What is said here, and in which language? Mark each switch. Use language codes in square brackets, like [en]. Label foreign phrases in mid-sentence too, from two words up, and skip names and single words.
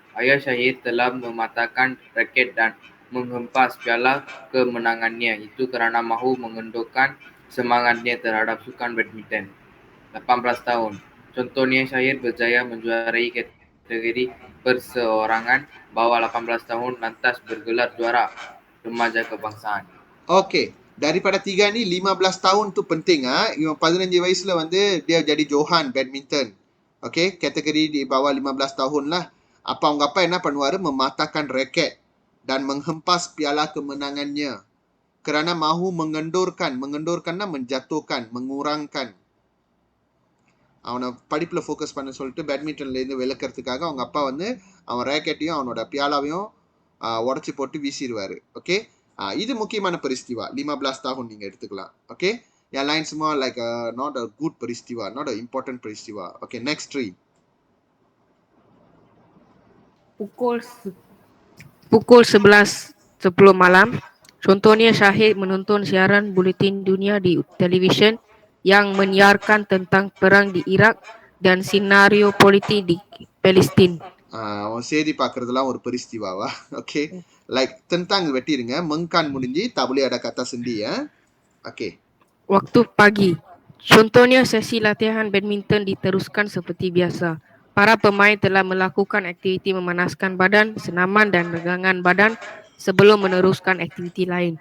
[ms] Ayah Syahir telah mematahkan raket dan menghempas piala kemenangannya itu kerana mahu mengendurkan semangatnya terhadap sukan badminton. 18 tahun. Contohnya Syahir berjaya menjuarai kategori perseorangan bawah 18 tahun lantas bergelar juara remaja kebangsaan. Okay. Daripada 3 ni 15 tahun tu penting 15 [ta] வயசுல வந்து [ms] dia jadi Johan badminton. Okay, kategori di bawah 15 tahun lah. [ta] அவங்க அப்பா என்ன பண்ணுவாரு, [ms] mematahkan raket dan menghempas piala kemenangannya kerana mahu mengendurkanna menjatuhkan, mengurangkan. [ta] அவனை படிப்புல ஃபோக்கஸ் பண்ண சொல்லிட்டு பேட்மிண்டன்ல இருந்து விலக்கிறதுக்காக அவங்க அப்பா வந்து அவன் ரேக்கெட்டையும் அவனோட பியாலாவையும் உடச்சி போட்டு வீசிடுவாரு. ஓகே, இது முக்கியமான peristiwa. 15 tahun நீங்க எடுத்துக்கலாம். ஓகே, [ms] yang lain semua [en] like not a good peristiwa, not a important peristiwa. Okay, next 3. [ms] Pukul 11.10 malam. Contohnya Syahir menonton siaran buletin dunia di televisyen yang menyiarkan tentang perang di Iraq dan senario politik di Palestin. [ta] செய்தி பார்க்கறதுலாம் ஒரு peristiwa-வா? Okay, like tentang வெட்டிருங்க, mengkan முடிஞ்சு [ms] tak boleh ada kata sendi ya. Okay. Waktu pagi. Contohnya sesi latihan badminton diteruskan seperti biasa. Para pemain telah melakukan aktiviti memanaskan badan, senaman dan regangan badan sebelum meneruskan aktiviti lain.